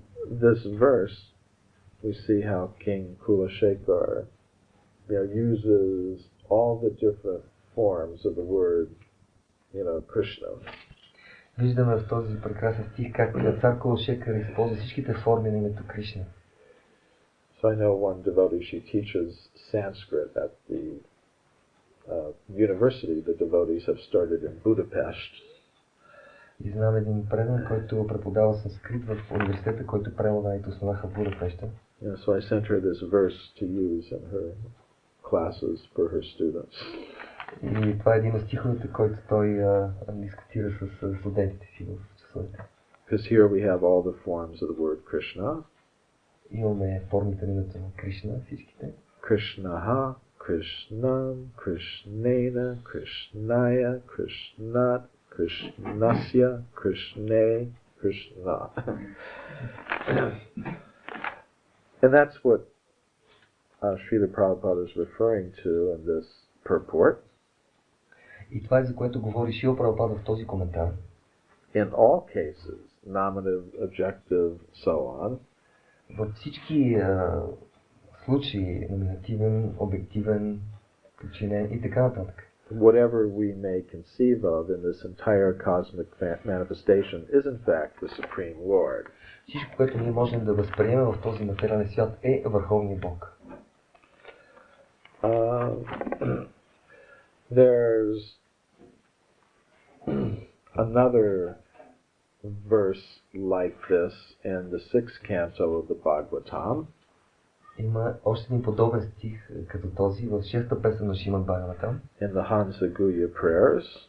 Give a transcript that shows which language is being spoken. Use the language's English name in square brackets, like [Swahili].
[English] this verse, we see how King Kulashekar uses all the different forms of the word, Krishna. [Bulgarian] Виждаме в този прекрасен стих как цар Кулашекар използва всичките форми на името Кришна. [English] So I know one devotee, she teaches Sanskrit at the university. The devotees have started in Budapest. [Bulgarian] И знам един предан, който преподава санскрит в университета, който преданните основаха в Будапеща. [English] So I sent her this verse to use in her classes for her students. [Bulgarian] И това е един от стиховете, който той дискутира с студентите си в часовете. [English] Because here we have all the forms of the word Krishna. [Bulgarian] Имаме формите на името на Кришна, всичките. [Sanskrit] Krishnaha, Krishnam, Krishnena, Krishnaya, Krishnat, Krishnasya, Krishne, Krishna. [English] And that's what Srila Prabhupada is referring to in this purport. [Bulgarian] И това е за което говори Шрила Прабхупада в този коментар. [English] In all cases, nominative, objective, so on. [Bulgarian] Във всички случаи, номинативен, обективен, подчинен и така нататък. [English] Whatever we may conceive of in this entire cosmic manifestation is in fact the Supreme Lord. [Bulgarian] Всичко, което ние можем да възприемем в този материален свят е Върховния Бог. [English] There's another verse like this in the 6th canto of the Bhagavatam. [Bulgarian] Има още един подобен стих като този в 6-та песен на Шримад Бхагаватам. [English] In the Hamsa Guhya prayers.